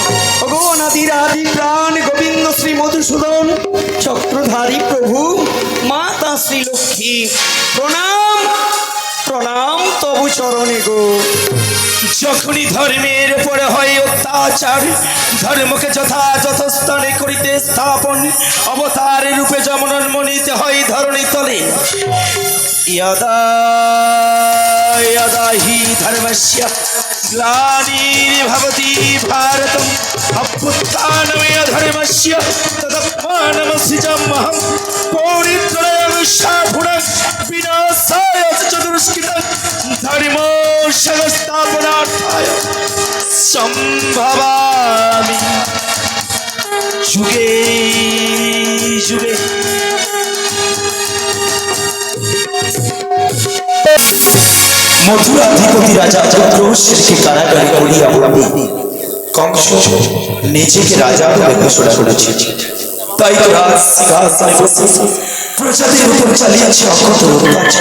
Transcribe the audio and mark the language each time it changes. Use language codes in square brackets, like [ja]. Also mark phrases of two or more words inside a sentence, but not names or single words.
[bn] ওগো অনাদির আদি প্রাণ গোবিন্দ শ্রী মধুসূদন চক্রধারী প্রভু মাতা শ্রী লক্ষ্মী, প্রণাম প্রণাম তবু চরণে গো। যখনই ধর্মের উপরে হয় অত্যাচার, ধর্মকে যথাযথ স্থানে করিতে স্থাপন, অবতার রূপে জন্মনিতে হয় ধরণী তলে। [sa] यदा यदा हि धर्मस्य ग्लानिर्भवति भारतम् अभ्युत्थानमेव धर्मस्य तदत्मानमसृजमहं पौरित्रयनुशासनं विनाशाय च दुष्कृतं धर्मो संस्थापनार्थाय सम्भवामि युगे युगे। [bn] মথুরাধিপতি রাজা চন্দ্রশেখরকে কারাগারে করিয়া বন্দি, কংস নিজেকে রাজা বলে ঘোষণা করেছে। তাই তো রাজ সিংহাসনে বসে প্রজাদের উপর চালিয়েছে অকথ্য অত্যাচার।